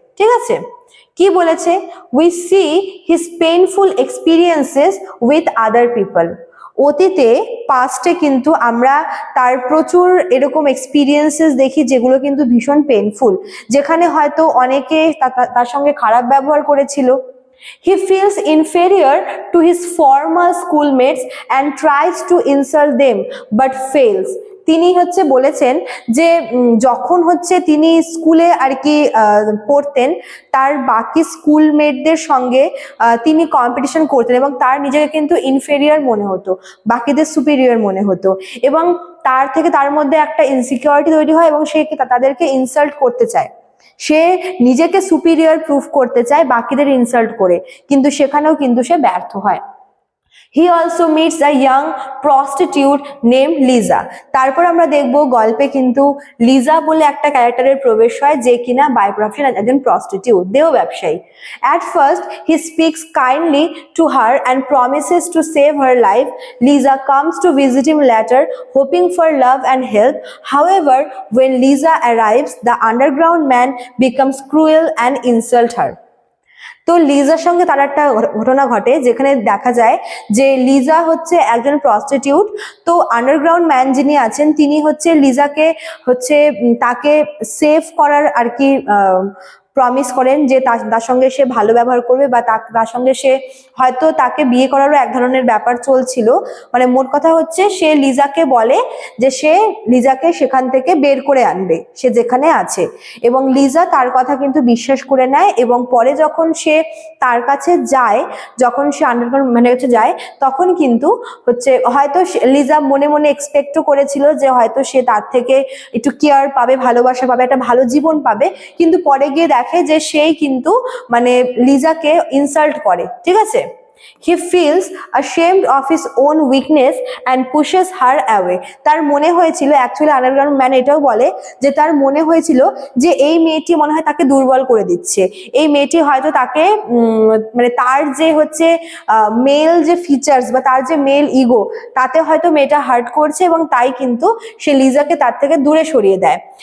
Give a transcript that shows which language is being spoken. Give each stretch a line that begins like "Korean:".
Bangla: ঠিক আছে, কি বলেছে?
English: We see his painful experiences with other people.
Bangla: অতীতে পাস্টে কিন্তু আমরা তার প্রচুর এরকম এক্সপিরিয়েন্সেস দেখি যেগুলো কিন্তু ভীষণ পেইনফুল, যেখানে হয়তো অনেকে তার সঙ্গে খারাপ ব্যবহার করেছিল।
English: He feels inferior to his former schoolmates and tries to insult them but fails.
Bangla: তিনি হচ্ছে বলেছেন যে যখন হচ্ছে তিনি স্কুলে আর কি পড়তেন, তার বাকি স্কুলমেটদের সঙ্গে তিনি কম্পিটিশন করতেন এবং তার নিজেকে কিন্তু ইনফেরিয়র মনে হতো, বাকিদের সুপিরিয়র মনে হতো এবং তার মধ্যে একটা ইনসিকিউরিটি তৈরি হয় এবং সে তাদেরকে ইনসাল্ট করতে চায়। সে নিজেকে সুপিরিয়র প্রুফ করতে চায় বাকিদের ইনসাল্ট করে, কিন্তু সেখানেও কিন্তু সে ব্যর্থ হয়।
English: He also meets a young prostitute named Lisa.
Bangla: তারপর আমরা দেখব গল্পে কিন্তু লিজা বলে একটা ক্যারেক্টারের প্রবেশ হয়, যে কিনা বাই প্রফেশন একজন প্রস্টিটিউট, দেহ ব্যবসায়ী।
English: At first he speaks kindly to her and promises to save her life. Lisa comes to visit him later, hoping for love and help. However, when Lisa arrives, the underground man becomes cruel and insults her.
Bangla: তো লিজার সঙ্গে তার একটা ঘটনা ঘটে যেখানে দেখা যায় যে লিজা হচ্ছে একজন প্রস্টিটিউট। তো আন্ডারগ্রাউন্ড ম্যান যিনি আছেন তিনি হচ্ছে লিজাকে হচ্ছে তাকে সেভ করার আর কি প্রমিস করেন যে তার সঙ্গে সে ভালো ব্যবহার করবে বা তার সঙ্গে সে হয়তো তাকে বিয়ে করারও এক ধরনের ব্যাপার চলছিল। মানে মোট কথা হচ্ছে সে লিজাকে বলে যে সে লিজাকে সেখান থেকে বের করে আনবে সে যেখানে আছে, এবং লিজা তার কথা কিন্তু বিশ্বাস করে নেয় এবং পরে যখন সে তার কাছে যায়, যখন সে আন্ডারগ্রাউন্ড মানে হচ্ছে যায়, তখন কিন্তু হচ্ছে হয়তো লিজা মনে মনে এক্সপেক্টও করেছিল যে হয়তো সে তার থেকে একটু কেয়ার পাবে, ভালোবাসা পাবে, একটা ভালো জীবন পাবে, কিন্তু পরে গিয়ে দেখে যে সেই কিন্তু মানে লিজাকে ইনসাল্ট করে। ঠিক আছে,
English: he feels ashamed of his own weakness and pushes her away.
Bangla: তার মনে হয়েছিল, অ্যাকচুয়ালি আন্ডারগ্রাউন্ড ম্যান এটাও বলে যে তার মনে হয়েছিল যে এই মেয়েটি মনে হয় তাকে দুর্বল করে দিচ্ছে, এই মেয়েটি হয়তো তাকে মানে তার যে হচ্ছে মেল যে ফিচার্স বা তার যে মেল ইগো, তাতে হয়তো মেয়েটা হার্ট করছে এবং তাই কিন্তু সে লিজাকে তার থেকে দূরে সরিয়ে দেয়।